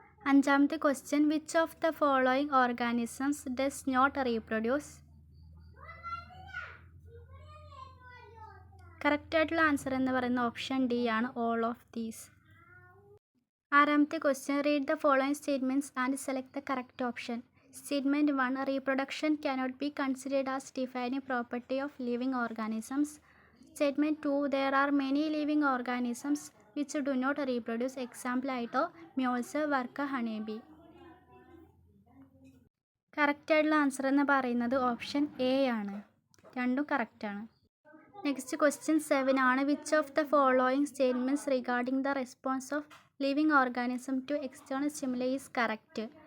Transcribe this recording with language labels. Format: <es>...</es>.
<en>അഞ്ചാമത്തെ question, which of the following organisms does not reproduce.</en> <ml>കറക്റ്റായിട്ടുള്ള answer എന്ന് പറയുന്നത് ഓപ്ഷൻ ഡി ആണ്,</ml> <en>All of these. ആറാമത്തെ question, read the following statements and select the correct option. Statement 1, reproduction cannot be considered as defining property of living organisms. Statement 2, there are many living organisms which do not reproduce.</en> <ml>Example ആയിട്ടോ mules, വർക്ക, honeybee. കറക്റ്റായിട്ടുള്ള answer എന്ന് പറയുന്നത് option A ആണ്, രണ്ടും കറക്റ്റാണ്.</ml> <en>Next question 7 ആണ്, which of the following statements regarding the response of living organism to external stimuli is correct.</en>